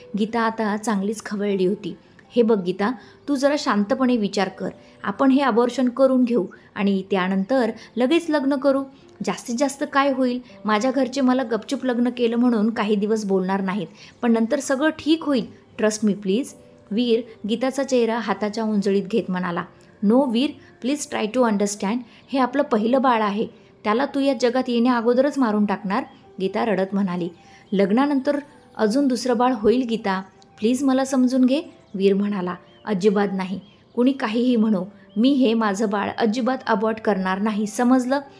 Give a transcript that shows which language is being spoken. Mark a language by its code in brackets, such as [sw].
[mr] गीता आता चांगलीच खवळली होती. हे बघ गीता, तू जरा शांतपणे विचार कर. आपण हे अबॉर्शन करून घेऊ आणि त्यानंतर लगेच लग्न करू. जास्तीत जास्त काय होईल? माझ्या घरचे मला गपचूप लग्न केलं म्हणून काही दिवस बोलणार नाहीत, पण नंतर सगळं ठीक होईल. [en] Trust me please. [mr] वीर गीताचा चेहरा हाताच्या उंजळीत घेत म्हणाला. [en] No Veer, please try to understand. [mr] हे आपलं पहिलं बाळ आहे. त्याला तू या जगात येण्या अगोदरच मारून टाकणार? गीता रडत म्हणाली. लग्नानंतर अजून दुसरं बाळ होईल गीता, प्लीज मला समजून घे. वीर म्हणाला. अजिबात नाही. कुणी काहीही म्हणो, मी हे माझं बाळ अजिबात अबॉर्ट करणार नाही, समजलं?